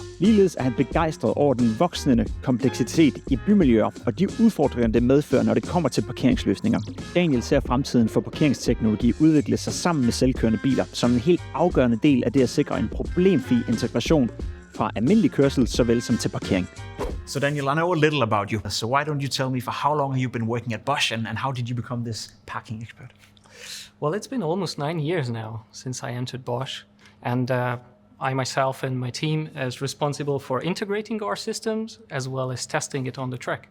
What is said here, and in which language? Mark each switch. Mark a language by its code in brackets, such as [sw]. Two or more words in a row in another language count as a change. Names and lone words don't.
[da] Ligeledes er han begejstret over den voksende kompleksitet i bymiljøer og de udfordringer, det medfører, når det kommer til parkeringsløsninger. Daniel ser fremtiden for parkeringsteknologi udvikle sig sammen med selvkørende biler som en helt afgørende del af det at sikre en problemfri integration fra almindelig kørsel såvel som til parkering. [en] So Daniel, I know a little about you. So why don't you tell me for how long have you been working at Bosch and how did you become this parking expert? Well, it's been almost 9 years now since I entered Bosch, and I myself and my team is responsible for integrating our systems as well as testing it on the track.